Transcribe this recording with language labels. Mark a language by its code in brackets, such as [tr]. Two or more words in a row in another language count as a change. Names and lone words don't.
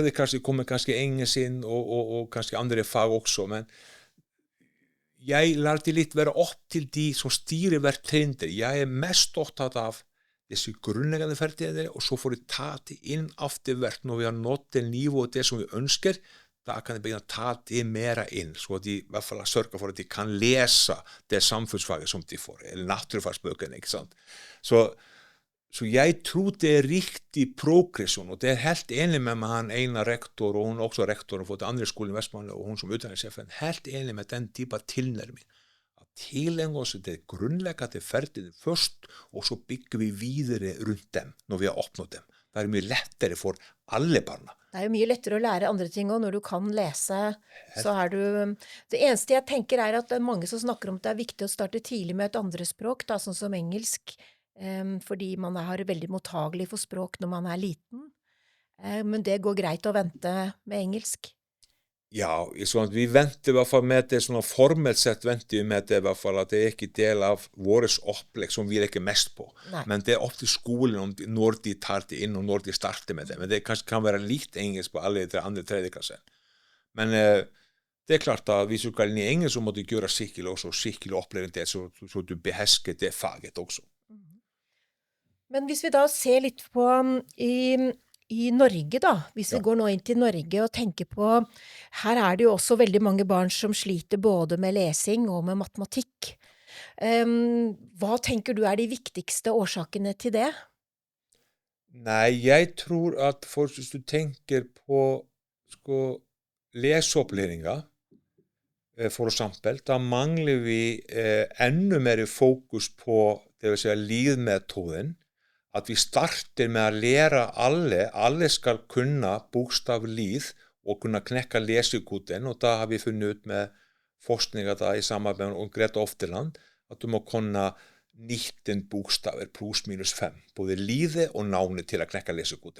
[no] klasse kommer kanskje engelsk inn og kanskje andre fag også, men jeg lar det litt være opp til de som styrer hvert trinn. Jeg mest opptatt av disse grunnleggende ferdigheter, og så får vi ta det inn after hvert når vi har nådd det nivået det som vi ønsker, [sv] där kan de börja ta det mera in så att de i alla fall sörja för att de kan läsa det samfundsfaget som de får, eller naturfagsböckerna, inte sant? Så jag tror det är riktig progression och det är helt enig med han ena rektor och hon också rektor för andra skolan i Västmanland och hon som utbildningschef helt enig med den typen av tillnärmning. Att tillägna oss det grundläggande färdigheten först och så bygger vi vidare runt dem när vi har uppnått dem. Det är mycket lättare för alla barn. [no] Det jo mye lettere å lære andre ting også. Når du kan lese, så du... Det eneste jeg tenker at det mange som snakker om at det viktig å starte tidlig med et andre språk, da, sånn som engelsk, fordi man veldig mottagelig for språk når man liten. Men det går greit å vente med engelsk. [sv] Ja, så att vi väntar i alla fall med det såna formellt sett väntar vi med det i alla fall att det är inte del av våres upplägg som vi lägger mest på. [no] Nei. [sv] Men det är upp till skolan om när de tar det in och när de startar med det. Men det kanske kan vara lite engelsk på alla de andra tredje klassen. Men det är klart att vi ska in i engelsk så måste du göra skicklig också skicklig upplevelse det så du behärskar det faget också. [no] Men hvis vi da ser litt på i Norge da, hvis vi går nå inn til Norge og tenker på, her det jo også veldig mange barn som sliter både med lesing og med matematikk. Hva tenker du de viktigste årsakene til det? [sv] Nej, jag tror att [no] hvis du [sv] tänker på lesopplæringa, [no] for eksempel, da mangler vi [sv] ännu mer fokus på det vill säga lidmetoden. Att vi startar med att lära alla ska kunna bokstavlid och kunna knäcka läsekoden och då har vi funnit ut med forskning att i samarbete med Greta Ofterland att du må kunna 19 bokstäver plus minus 5 både lidet och navnet till att knäcka läsekoden.